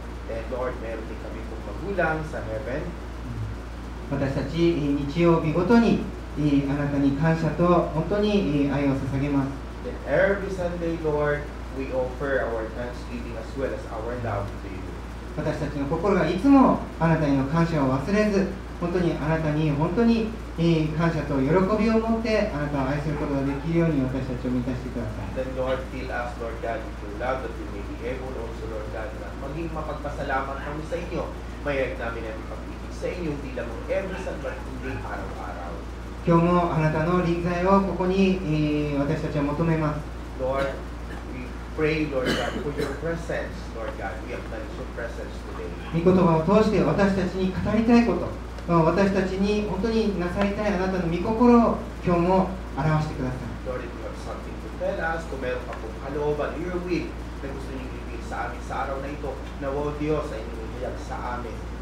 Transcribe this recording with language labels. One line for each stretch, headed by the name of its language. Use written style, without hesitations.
Filipino: And Lord, meron din kami pong magulang sa heaven.
Japanese: 私たち日曜日ごとにあなたに感謝と本当に愛を捧げます。
English: Then every Sunday, Lord, we offer our thanksgiving as well as our love to you.
Japanese: 私たちの心がいつもあなたへの感謝を忘れず、本当にあなたに本当に感謝と喜びを持ってあなたを愛することができるように私たちを満たしてください。
English: Then Lord, fill us, Lord God, with your love that we may be able also, Lord God,
Filipino: na maging mapagpasalamat kami sa inyo. Mayroon namin ang pag-ibig sa inyo, hindi lang
English: every Sunday,
Filipino: kundi araw-araw.
Japanese: 今日もあなたの臨在をここに私たちは求めます。
English: Lord, we pray, Lord God, for your presence, Lord God. We acknowledge your presence today.
Japanese: 御言葉を通して私たちに語りたいこと、私たちに本当になさりたいあなたの御心を今日も表してください。
English: Lord, if you have something to tell us,
Filipino: kung meron ka pong kalooban, your will, na gusto niyo ibigay sa amin sa araw na ito, nawa Diyos ay inyong sa amin.